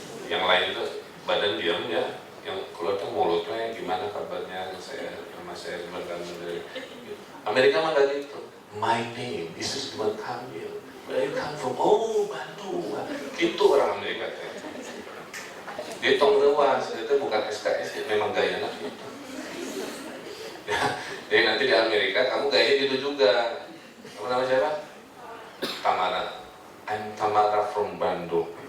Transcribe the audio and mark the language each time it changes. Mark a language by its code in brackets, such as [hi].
[id] Yang lain itu badan diam ya, yang keluar tuh mulutnya gimana kabarnya, nama saya dari Amerika mah gak gitu. [en] My name is Ridwan Kamil, where you come from? [id] Oh, Bandung. Itu orang Amerika tuh. Dia tong lewas, itu bukan SKS, memang gayanya gitu. Ya, jadi nanti di Amerika kamu gayanya gitu juga. Kamu nama siapa? Tamara. [en] I'm Tamara from Bandung.